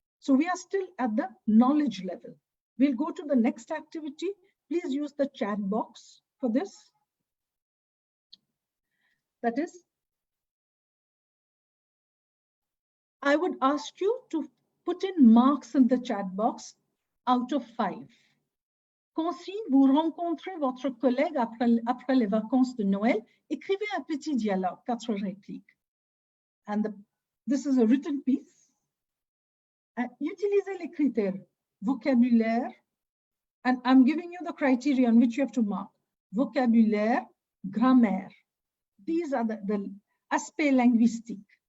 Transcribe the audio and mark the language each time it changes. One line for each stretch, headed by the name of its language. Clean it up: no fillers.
English: So we are still at the knowledge level. We'll go to the next activity. Please use the chat box for this. That is, I would ask you to put in marks in the chat box out of 5.
French: Quand si vous rencontrez votre collègue après les vacances de Noël, écrivez un petit dialogue, 4 répliques.
English: And this is a written piece.
French: Utilisez les critères, vocabulaire,
English: and I'm giving you the criteria on which you have to mark.
French: Vocabulaire, grammaire.
English: These are the aspects linguistique.